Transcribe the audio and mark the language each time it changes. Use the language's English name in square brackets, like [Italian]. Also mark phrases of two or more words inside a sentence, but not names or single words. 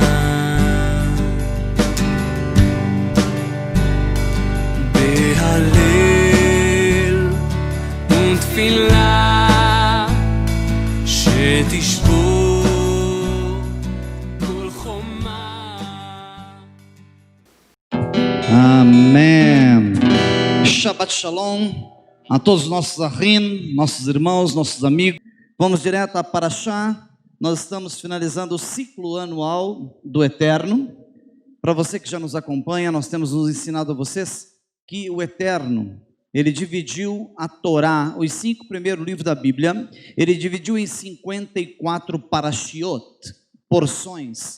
[Hebrew] בהלל ותפילה שתשבור כל חומה. [Portuguese] Amém. [Hebrew] שבת שלום [Portuguese] a todos os nossos ahrim, nossos irmãos, nossos amigos. Vamos direto a Parashá. Nós estamos finalizando o ciclo anual do Eterno. Para você que já nos acompanha, nós temos nos ensinado a vocês que o Eterno, ele dividiu a Torá, os 5 primeiros livros da Bíblia, ele dividiu em 54 parashiot, porções.